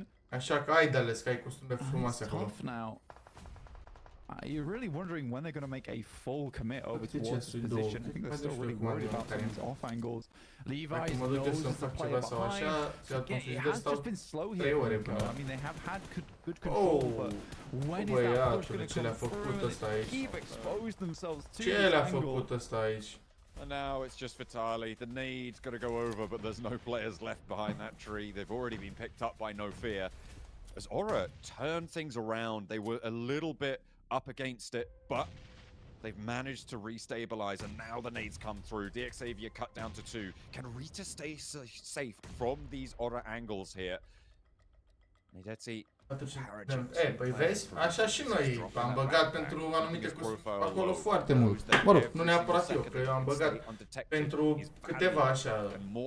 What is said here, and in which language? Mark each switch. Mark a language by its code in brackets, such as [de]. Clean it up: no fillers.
[ro] Așa că ai de-ales, că ai costume frumoase acolo. [en] You're really wondering when they're going to make a full commit over towards the position. I think they're still really worried about these off angles. Levi knows the play behind. It has just been slow here. I mean, they have had good control, but when is that push going to come through? They keep exposed themselves to this angle. And now it's just Vitali. The nade's got to go over, but there's no players left behind that tree. They've already been picked up by No Fear. As Aura turned things around, they were a little bit up against it, but they've managed to restabilize, and now the nades come through. DXavier cut down to 2. Can Rita stay safe from these Aura angles here? Nedetti. [ro] Păi vezi, așa și noi am băgat pentru anumite acolo foarte mult. Mă rog, nu neapărat eu, că eu am băgat pentru câteva așa.